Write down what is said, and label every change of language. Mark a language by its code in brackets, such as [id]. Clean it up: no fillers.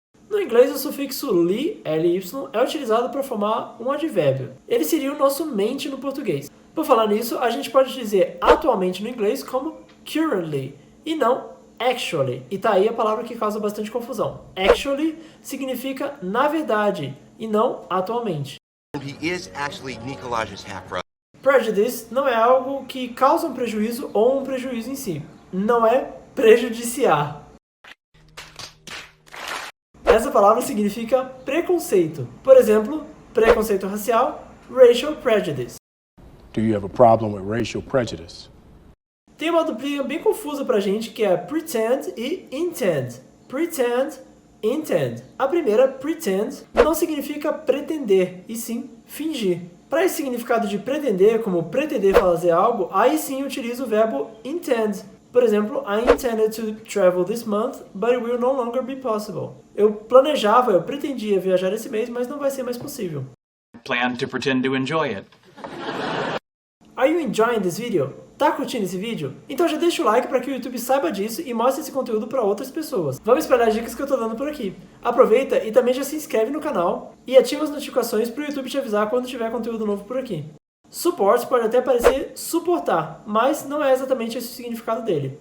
[pt] No inglês, o sufixo ly, ly, é utilizado para formar um advérbio. Ele seria o nosso mente no português. Por falar nisso, a gente pode dizer atualmente no inglês como currently, e não actually. E tá aí a palavra que causa bastante confusão. Actually significa na verdade, e não atualmente. [en] He is actually Nikolaj's half-brother. [pt] Prejudice não é algo que causa um prejuízo ou um prejuízo em si. Não é prejudiciar. Essa palavra significa preconceito. Por exemplo, preconceito racial, racial prejudice. [en] Do you have a problem with racial prejudice? [pt] Tem uma duplinha bem confusa pra gente que é pretend e intend. Pretend, intend. A primeira, pretend, não significa pretender, e sim fingir. Para esse significado de pretender, como pretender fazer algo, aí sim utiliza o verbo intend. Por exemplo, [en] I intended to travel this month, but it will no longer be possible. [pt] Eu pretendia viajar esse mês, mas não vai ser mais possível. [en] Plan to pretend to enjoy it. Are you enjoying this video? [pt] Tá curtindo esse vídeo? Então já deixa o like para que o YouTube saiba disso e mostre esse conteúdo para outras pessoas. Vamos espalhar as dicas que eu tô dando por aqui. Aproveita e também já se inscreve no canal e ativa as notificações para o YouTube te avisar quando tiver conteúdo novo por aqui. Support pode até parecer suportar, mas não é exatamente esse o significado dele.